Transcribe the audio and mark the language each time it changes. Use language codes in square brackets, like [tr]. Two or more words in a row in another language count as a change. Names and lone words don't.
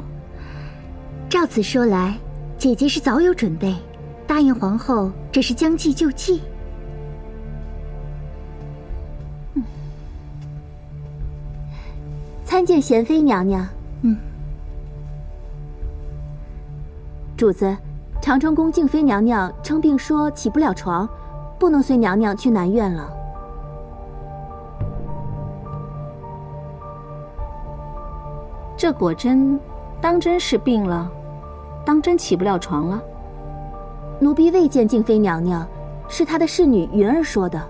[zh] 照此說來，姐姐是早有準備，答應皇後，這是將計就計。參見嫻妃娘娘。主子，長春宮靜妃娘娘稱病說起不了床，不能隨娘娘去南苑了。這果真，當真是病了，當真起不了床了。奴婢未見靜妃娘娘，是她的侍女雲兒說的。